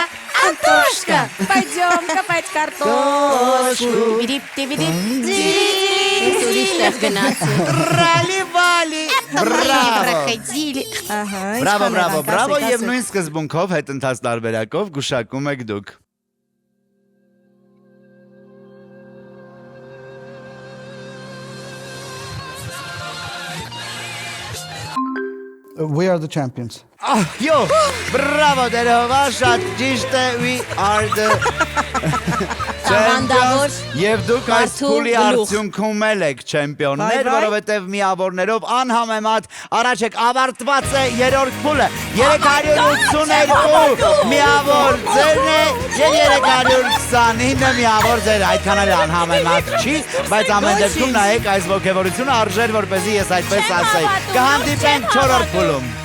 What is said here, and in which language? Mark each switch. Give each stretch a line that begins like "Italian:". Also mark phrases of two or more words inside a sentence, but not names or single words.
Russian: Пойдем копать картошку։
Armenian: Ուրիշ տեղ գնացի։ ռալի-վալի, բրավո, բրավո, և նույն սկզբունքով, հետ ընթաց տարբերակով գուշակում եք դուք։
English: We are the champions.
Armenian: Յո, բրավո, դերովա, շատ ճիշտ է,
English: we are the
Armenian: Տաղանդավոր Եվ դուք այս Մարդու փուլի գլուխ։ արդյունքում եք չեմպիոններ, Վայ, որովհետև միավորներով անհամեմատ առաջ եք ավարտված է երրորդ փուլը 382 միավոր ձերն է և 329 միավոր ձեր այդքան էլ անհամեմատ չի, բայց ամեն դեպքում նայեք այս ոգևորությունը արժեր, որպեսզի ես այդպես ասեի։ Կհանդիպենք չորրորդ փուլում։